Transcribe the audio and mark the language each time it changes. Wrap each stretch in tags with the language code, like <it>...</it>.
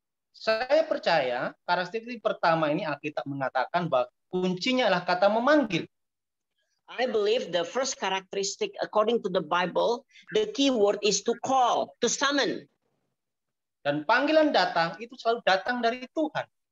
<id>Saya percaya karakteristik pertama ini Alkitab mengatakan bahwa kuncinya adalah kata memanggil.</id> <en>I believe the first characteristic according to the Bible, the key word is to call, to summon.</en> <id>Dan panggilan datang itu selalu datang dari Tuhan.</id>